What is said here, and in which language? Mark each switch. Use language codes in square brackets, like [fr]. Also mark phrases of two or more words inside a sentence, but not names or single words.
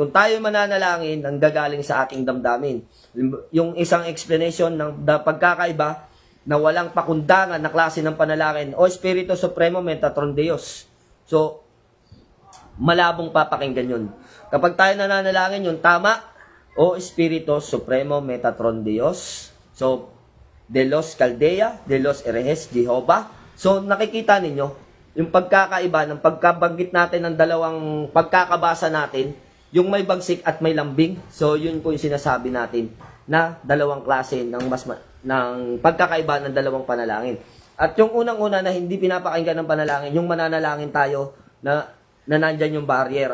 [tl] Kung tayo mananalangin, ang gagaling sa ating damdamin. Yung isang explanation ng pagkakaiba na walang pakundangan na klase ng panalangin, O [es] Espiritu Supremo [tl] Metatron Deus. So, malabong papakinggan yun. Kapag tayo nananalangin yun, tama, O [es] Espiritu Supremo [tl] Metatron Dios. [es] So, de los Caldea, de los Herejes, Jehovah. [tl] So, nakikita ninyo, yung pagkakaiba ng pagkabanggit natin ng dalawang pagkakabasa natin, yung may bagsik at may lambing. So, yun po yung sinasabi natin na dalawang klase ng pagkakaiba ng dalawang panalangin. At yung unang-una na hindi pinapakinggan ng panalangin, yung mananalangin tayo na nandyan yung barrier.